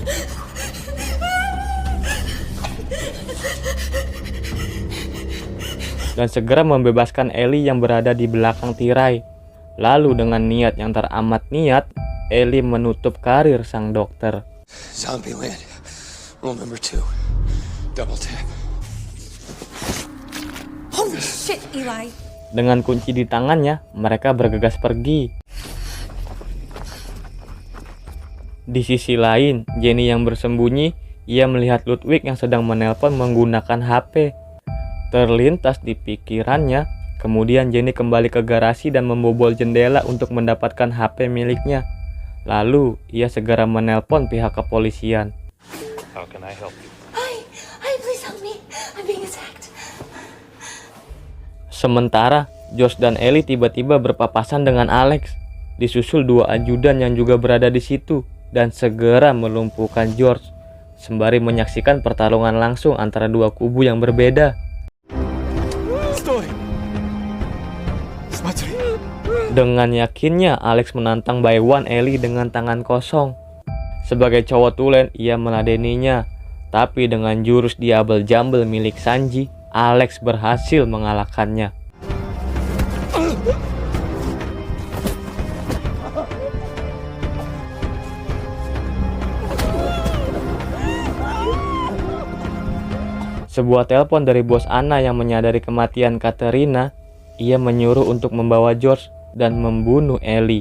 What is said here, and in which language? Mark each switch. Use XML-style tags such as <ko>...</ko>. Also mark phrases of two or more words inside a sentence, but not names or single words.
<id>Dan segera membebaskan Ellie yang berada di belakang tirai. Lalu dengan niat yang teramat niat, Ellie menutup karir sang dokter. Zombieland.</id> <en>Rule number 2. Double tap. Holy shit, Eli.</en> <id>Dengan kunci di tangannya, mereka bergegas pergi. Di sisi lain, Jenny yang bersembunyi, ia melihat Ludwig yang sedang menelpon menggunakan HP. Terlintas di pikirannya, kemudian Jenny kembali ke garasi dan membobol jendela untuk mendapatkan HP miliknya. Lalu, ia segera menelpon pihak kepolisian.</id> <en>How can I help you? Hi, please help me. I'm being attacked.</en> <id>Sementara, Josh dan Ellie tiba-tiba berpapasan dengan Alex. Disusul 2 ajudan yang juga berada di situ dan segera melumpuhkan George, sembari menyaksikan pertarungan langsung antara 2 kubu yang berbeda.</id> <ru>Sтой! Смотри!</ru> <id>Dengan yakinnya, Alex menantang Baywan Ellie dengan tangan kosong. Sebagai cowok tulen, ia meladeninya. Tapi dengan jurus Diablo Jumble milik Sanji, Alex berhasil mengalahkannya. Sebuah telepon dari bos Anna yang menyadari kematian Katerina, ia menyuruh untuk membawa George dan membunuh Ellie.</id>